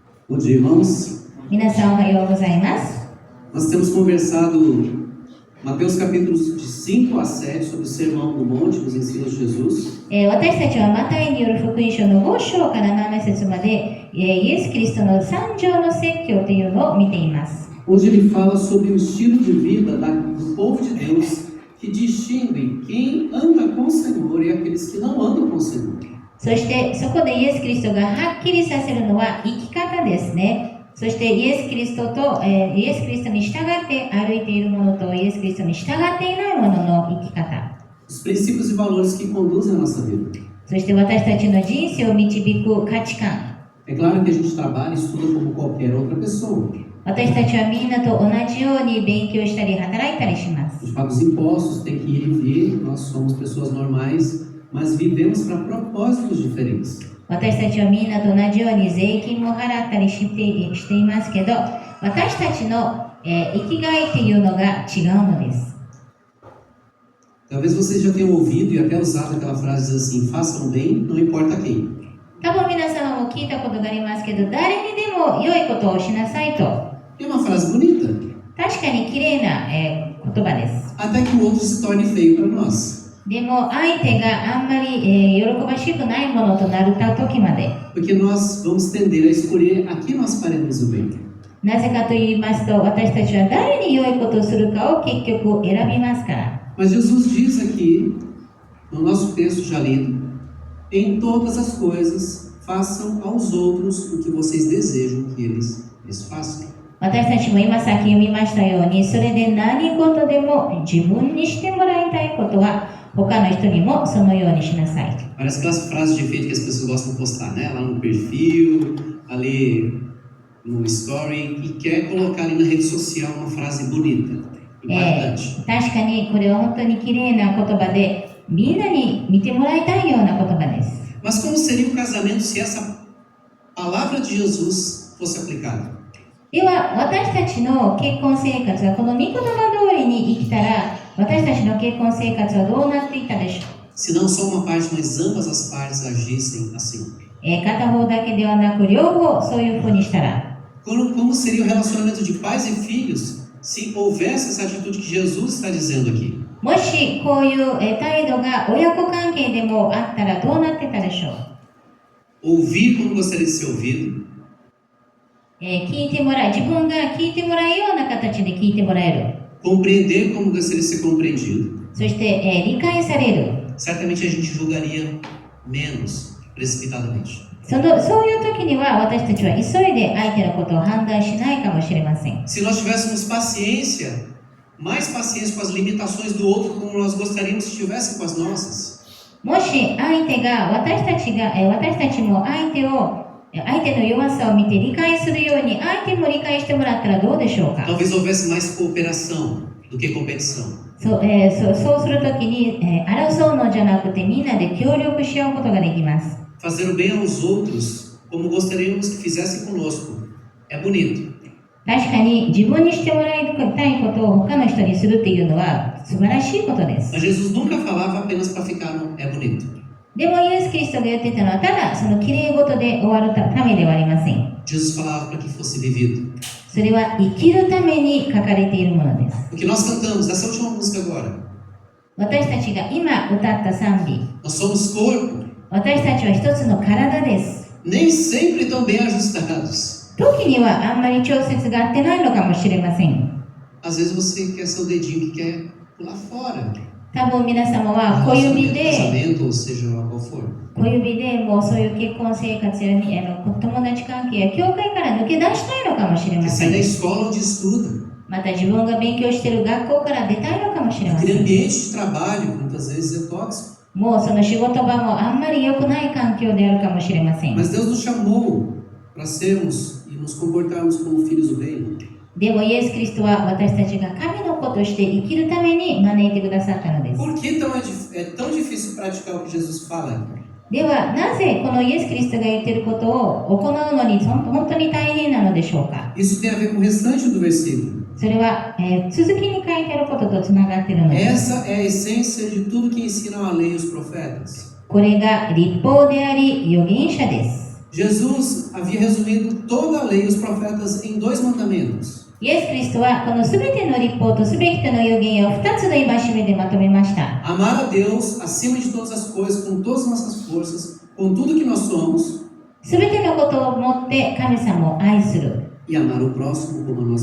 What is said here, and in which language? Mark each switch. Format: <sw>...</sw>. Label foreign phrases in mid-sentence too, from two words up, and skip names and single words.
<pt>Bom dia, irmãos.</pt> <ja>皆さんおはようございます。</ja> <pt>Nós temos conversado Mateus capítulos de 5 a 7 sobre o Sermão do Monte, nos ensinos de Jesus.</pt> <ja>私たちはマタイによる福音書の5章から7節まで、イエス・キリストの三条の説教というのを見ています。</ja> <pt>Onde ele fala sobre o estilo de vida do povo de Deus, que distingue quem anda com o Senhor e aqueles que não andam com o Senhor.</pt> <ja>そしてそこでイエス・キリストがはっきりさせるのは生き方ですね。そしてイエス・キリストに従って歩いているものとイエス・キリストに従っていないものの生き方。</ja> <pt>Os princípios e valores que conduzem a nossa vida.</pt> <ja>そして私たちの人生を導く価値観。</ja> <pt>É claro que a gente trabalha e estuda como qualquer outra pessoa.</pt> <ja>私たちはみんなと同じように勉強したり働いたりしま</ja> <pt>A</pt> <ja>す。</ja> <pt>gente paga os impostos, tem que ir e vir. Nós somos pessoas normais, mas vivemos para propósitos diferentes.</pt> <ja>私たちはみんなと同じように税金も払ったりしていますけど、私たちの、生きがいっていうのが違うのです。</ja> <pt>Talvez vocês já tenham ouvido e até usado aquela frase diz assim: façam bem, não importa quem.</pt> <ja>多分皆さんも聞いたことがありますけど、誰にでも良いことをしなさいと。</ja> <pt>É uma frase bonita,</pt> <ja>確かに綺麗な、言葉です。</ja> <pt>até que o outro se torne feio para nós.</pt> <ja>でも相手があんまり、喜ばしくないものとなった時まで。</ja> <pt>Porque nós vamos tender a escolher a quem nós faremos o bem.</pt> <ja>なぜかと言いますと、私たちは誰に良いことをするかを結局選びますから。</ja> <pt>Mas Jesus diz aqui, no nosso texto já lido, em todas as coisas façam aos outros o que vocês desejam que eles lhes façam.</pt> <ja>私たちも今さっき読みましたように、それで何事でも自分にしてもらいたいことは他の人にもそのようにしなさい。</ja> <pt>Parece aquelas frases de efeito que as pessoas gostam de postar, né? Lá no perfil, ali no story, e quer colocar ali na rede social uma frase bonita, impactante.</pt> <ja>確かにこれは本当に綺麗な言葉で、みんなに見てもらいたいような言葉です。</ja> <pt>Mas como seria o casamento se essa palavra de Jesus fosse aplicada?</pt> <ja>では私たちの結婚生活はこの御言葉通りに生きたら、私たちの結婚生活はどうなっていたでしょう。</ja> <pt>Se não só uma parte, mas ambas as partes agissem assim.</pt> <ja>片方だけではなく両方そういうふうにしたら。</ja> <pt>Como seria o relacionamento de pais e filhos se houvesse essa atitude que Jesus está dizendo aqui?</pt> <ja>もしこういう態度が親子関係でもあったらどうなってたでしょう。</ja> <pt>Ouvir como gostaria de ser ouvido.</pt> <ja>聞いてもらい、自分が聞いてもらうような形で聞いてもらえる。</ja> <pt>Compreender como gostaria de ser compreendido.</pt> <ja>そして、理解される。</ja> <pt>Certamente a gente julgaria menos precipitadamente.</pt> <ja>そういう時には私たちは急いで相手のことを判断しないかもしれません。</ja> <pt>Se nós tivéssemos paciência, mais paciência com as limitações do outro como nós gostaríamos que tivessem com as nossas.</pt> <ja>もし相手が私たちも相手の弱さを見て理解するように相手も理解してもらったらどうでしょうか。</ja> <pt>Talvez houvesse mais cooperação do que competição.</pt> <ja>そうするときに、争うのじゃなくてみんなで協力し合うことができます。</ja> <pt>Fazer o bem aos outros como gostaríamos que fizessem conosco é bonito.</pt> <ja>確かに自分にしてもらいたいことを他の人にするっていうのは素晴らしいことです。</ja> <pt>Mas Jesus nunca falava apenas para ficar no é bonito.</pt> <ja>でもイエス・キリストが言ってたのはただその綺麗事で終わるためではありません。</ja> <pt>Jesus falava para que fosse vivido.</pt> <ja>それは生きるために書かれているものです。</ja> <pt>O que nós cantamos, essa última música agora.</pt> <ja>私たちが今歌った賛美、</ja> <pt>Nós somos corpo,</pt> <ja>私たちは一つの体です。</ja> <pt>nem sempre tão bem ajustados.</pt> <ja>時にはあんまり調節が合ってないのかもしれません。</ja> <pt>Às vezes você quer seu dedinho que quer pular fora.</pt> <ja>多分皆様は小指で</ja> <pt>Casamento, ou seja lá qual for.</pt> <ja>もうそういう結婚生活や友達関係や教会から抜け出したいのかもしれま</ja> <pt>Quer</pt> <ja>せ</ja> <pt>sair</pt> <ja>ん。</ja> <pt>da escola onde estuda.</pt> <ja>また自分が勉強している学校から出たいのかもしれませ</ja> <pt>Aquele</pt> <ja>ん。</ja> <pt>ambiente de trabalho, muitas vezes é tóxico.</pt> <ja>もうその仕事場もあんまり良くない環境であるかもしれません。</ja> <pt>Mas Deus nos chamou para sermos e nos comportarmos como filhos do bem.</pt> <ja>でもイエス・キリストは私たちが神の子として生きるために招いてくださったのです。</ja> <pt>Por que é tão difícil praticar o que Jesus fala?</pt> <ja>ではなぜこのイエス・キリストが言っていることを行うのに本当に大変なのでしょうか。</ja> <pt>Isso tem a ver com o restante do versículo.</pt> <ja>それは、続きに書いてあることとつながっているのです。</ja> <pt>Essa é a essência de tudo que ensinam a lei e os profetas.</pt> <ja>これが律法であり預言者です。</ja> <pt>Jesus havia resumido toda a lei e os profetas em 2 mandamentos.</pt> <ja>イエス・キリストはこのすべての立法とすべての預言を2つの戒めでまとめました。</ja> <pt>Amar a Deus acima de todas as coisas, com todas as nossas forças, com tudo que nós somos,</pt> <ja>すべてのことをもって神様を愛する。</ja> <pt>e amar o próximo como a nós</pt>